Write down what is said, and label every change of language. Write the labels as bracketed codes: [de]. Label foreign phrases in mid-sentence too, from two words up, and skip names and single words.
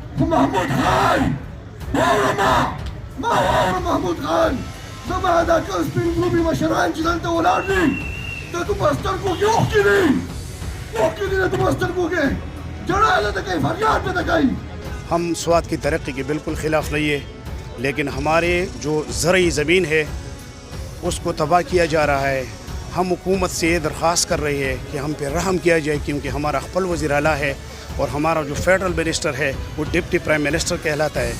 [ps] محمود خان واوره محمود خان زما دا کوم سپین ګروپي مشران چې دلته ولاړ دي د تو په سترګو کې اوښکې دي د تو په سترګو کې جړا نه ده کوي فریاد نه ده کوي. [ur] ہم سوات کی ترقی کے بالکل خلاف نہیں ہے، لیکن ہمارے جو زرعی زمین ہے اس کو تباہ کیا جا رہا ہے. ہم حکومت سے یہ درخواست کر رہے ہیں کہ ہم پہ رحم کیا جائے، کیونکہ ہمارا خپل وزیر اعلیٰ ہے اور ہمارا جو فیڈرل منسٹر ہے وہ ڈپٹی پرائم منسٹر کہلاتا ہے.